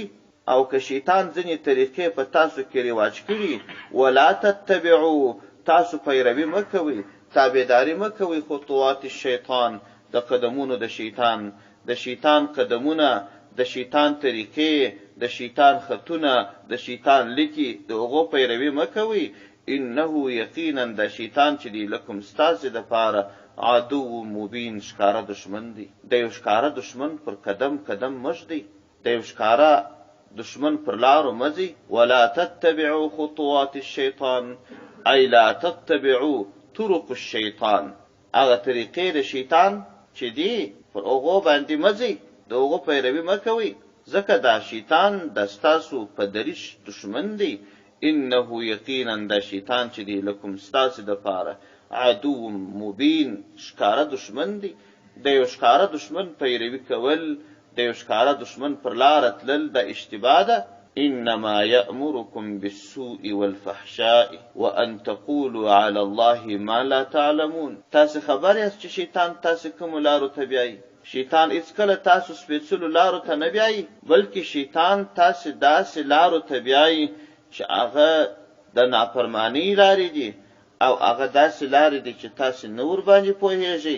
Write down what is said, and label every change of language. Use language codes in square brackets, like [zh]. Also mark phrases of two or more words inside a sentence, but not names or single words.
[ps] او که شیطان ځینې طریقې په تاسو کې رواج کړي [ar] ولا تتبعوا [ps] تاسو پیروي مه کوئ، تابعداري مه کوئ [ar] خطوات الشیطان [ps] د قدمونو د شیطان، د شیطان قدمونه، د شیطان طریقې، د شیطان خطونه، د شیطان لیکي د هغو پیروي مه کوئ. انه یقینا د شیطان چې دی لکم ستاسې دپاره [ar] عدو مبین [ps] ښکاره دشمن دی. د یو ښکاره دشمن پر قدم مږ دی، د یو ښکاره دشمن پر لارو مځي. [ar] ولا تتبعوا خطوات الشیطان ای لا تتبعوا طرق الشیطان [ps] هغه طریقې د شیطان چې دی پر هغو باندې مځي، د هغو پیروي مه کوئ ځکه دا شیطان د ستاسو په دریش دشمن دی. انه یقینا دا شیطان چې دی لکم ستاسې دپاره [ar] عدو مبین [ps] ښکاره دشمن دی. د یو ښکاره دشمن پیروي کول، د یو ښکاره دشمن پر لاره تلل د اشتباه ده. [ar] انما یأمرکم بالسوء والفحشاء وان تقولوا علی الله ما لا تعلمون. [ps] تاسې خبر یاست چې شیطان تاسې کومو لارو ته بیایي؟ شیطان هیڅکله تاسو سپېڅلو لارو ته نه بیایي، بلکې شیطان تاسې داسې لارو ته بیایي چې هغه د نافرمانۍ لارې دي او هغه داسې لارې دي چې تاسې نه ورباندې پوهېږئ.